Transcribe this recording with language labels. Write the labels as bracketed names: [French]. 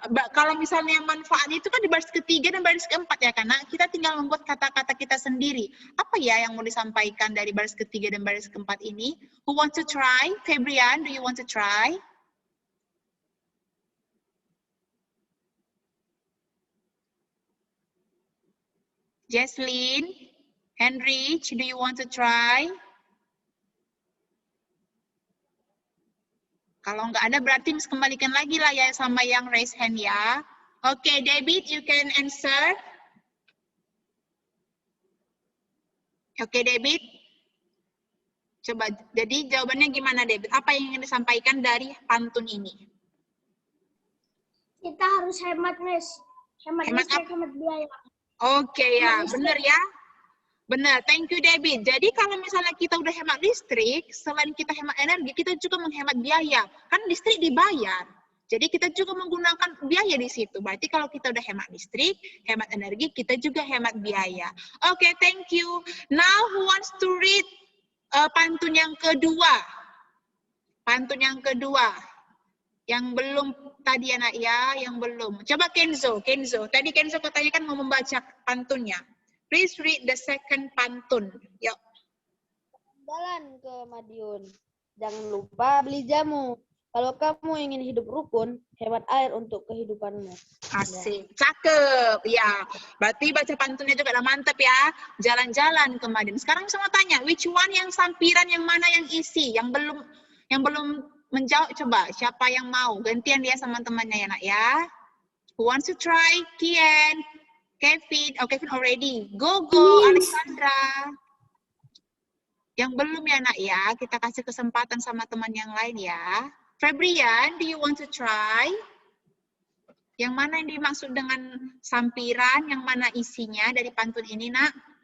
[Indonesian] Kalau misalnya manfaatnya itu kan di baris ketiga dan baris keempat ya kan, Nak? Kita tinggal membuat kata-kata kita sendiri. Apa ya yang mau disampaikan dari baris ketiga dan baris keempat ini? [English] Who want to try? Febrian, do you want to try? Jesslyn, Henrich, do you want to try? [Indonesian] Kalau nggak ada berarti Miss kembalikan lagi lah ya sama yang [English] raise hand [Indonesian] ya. [English] Oke, David, you can answer. [Indonesian] Oke, David. Coba, jadi jawabannya gimana, David? Apa yang ingin disampaikan dari pantun ini? Kita harus hemat, Miss. Hemat listrik, hemat biaya. Oke ya, benar ya. Benar, [English] thank you [Indonesian] David. Jadi kalau misalnya kita udah hemat listrik, selain kita hemat energi, kita juga menghemat biaya. Kan listrik dibayar. Jadi kita juga menggunakan biaya di situ. Berarti kalau kita udah hemat listrik, hemat energi, kita juga hemat biaya. Oke, [English] thank you. Now who wants to read pantun [Indonesian] yang kedua? Pantun yang kedua. Yang belum tadi anak ya, yang belum. Coba Kenzo. Tadi Kenzo katanya kan mau membaca pantunnya. [English] Please read the second pantun. [Indonesian] Yuk. Jalan ke Madiun. Jangan lupa beli jamu. Kalau kamu ingin hidup rukun, hemat air untuk kehidupanmu. Asik. Cakep. Ya. Berarti baca pantunnya juga udah mantap ya. Jalan-jalan ke Madiun. Sekarang semua tanya, [English] which one [Indonesian] yang sampiran, yang mana yang isi? Yang belum menjawab, coba siapa yang mau gantian dia sama temannya ya nak ya. [English] Who wants to try? Kian, Kevin. Oh, Kevin already. Go Alexandra. [Indonesian] Yang belum ya nak ya, kita kasih kesempatan sama teman yang lain ya. [English] Febrian, do you want to try? [Indonesian] Yang mana yang dimaksud dengan sampiran, yang mana isinya dari pantun ini nak?